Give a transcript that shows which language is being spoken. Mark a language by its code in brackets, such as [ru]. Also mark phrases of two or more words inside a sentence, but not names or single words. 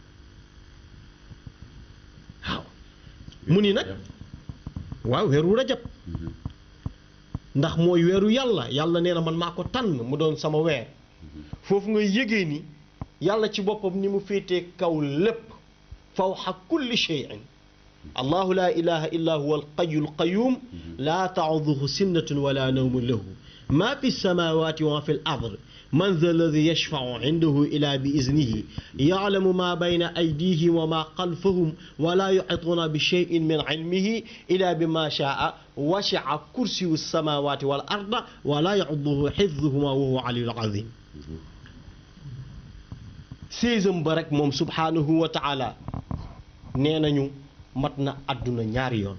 [wo] waaw mu ni nag waaw weeru rajab ndax mooy weeru yàlla nee na man maa ko tànn mu doon sama weer foofu nga yégee ni yàlla ci boppam ni mu féetee kaw lépp [ar] فوق كل شيء الله لا إله إلا هو الحي القيوم لا تأخذه سنة ولا نوم له ما في السماوات وما في الأرض من ذا الذي يشفع عنده إلا بإذنه يعلم ما بين أيديهم وما خلفهم ولا يحيطون بشيء من علمه إلا بما شاء وسع كرسيه السماوات والأرض ولا يئوده حفظهما وهو العلي العظيم [wo] séesam ba rek moom [ar] سبحانه وتعالى [wo] nee nañu mat na àdduna ñaari yoon